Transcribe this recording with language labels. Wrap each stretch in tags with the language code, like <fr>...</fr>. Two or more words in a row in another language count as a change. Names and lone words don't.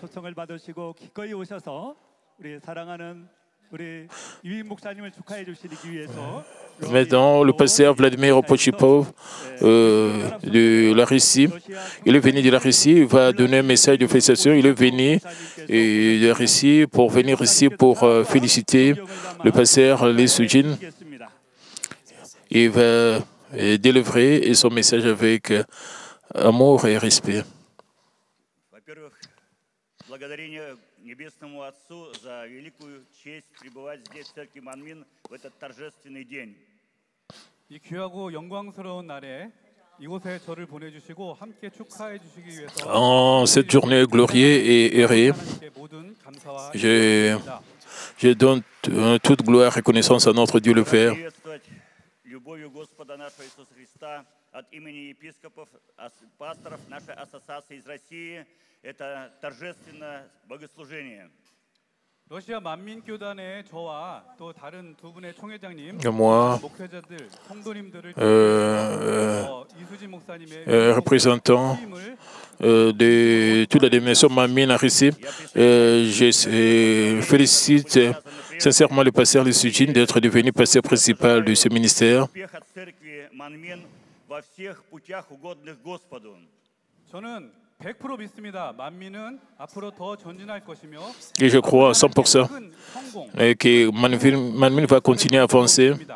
<fr>Maintenant, le pasteur Vladimir Opochipov de la Russie, il est venu de la Russie, il va donner un message de félicitations. Il est venu de la Russie pour venir ici pour féliciter le pasteur Lee Sujin. Il va délivrer son message avec amour et respect.</fr> <ru>Небесному Отцу за великую честь пребывать здесь в церкви Манмин в этот торжественный день.</ru> <ko>이 귀하고 영광스러운 날에 이곳에 저를 보내주시고 함께 축하해 주시기 위해서</ko> <fr>En cette journée glorieuse et heureux, je donne toute gloire et reconnaissance à notre Dieu le Père.</fr> <ru>Любовью Господа нашего Иисуса Христа от имени епископов, пасторов нашей ассоциации из России. Это торжественное богослужение.</ru> <ko>러시아 만민교단의 저와 또 다른 두 분의 총회장님, 목회자들, 성도님들을 이수진 목사님의</ko> <fr>représentant de toute la dénomination Manmin à Russie, je félicite sincèrement le pasteur Lee Sujin d'être devenu pasteur principal de ce ministère. Et je crois à 100% que Manmin va continuer à avancer.</fr>